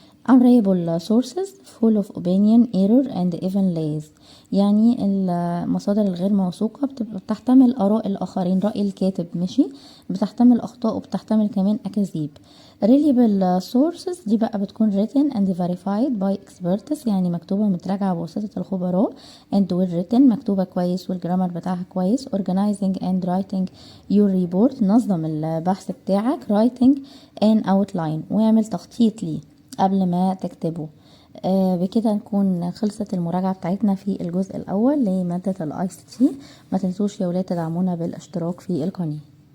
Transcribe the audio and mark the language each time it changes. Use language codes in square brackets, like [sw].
[en] unreliable sources full of opinion error and even lies، [ar] يعني المصادر الغير موثوقة بتحتمل آراء الآخرين، رأي الكاتب ماشي، بتحتمل أخطاء وبتحتمل كمان أكاذيب. [en] reliable sources [ar] دي بقى بتكون [en] written and verified by experts، [ar] يعني مكتوبة متراجعة بواسطة الخبراء، [en] and well written [ar] مكتوبة كويس والجرامر بتاعها كويس. [en] organizing and writing your report، [ar] نظم البحث بتاعك. [en] writing an outline، [ar] واعمل تخطيط ليه قبل ما تكتبه. بكده نكون خلصت المراجعة بتاعتنا في الجزء الأول لمادة ال ICT. ما تنسوش يا ولاد تدعمونا بالاشتراك في القناة.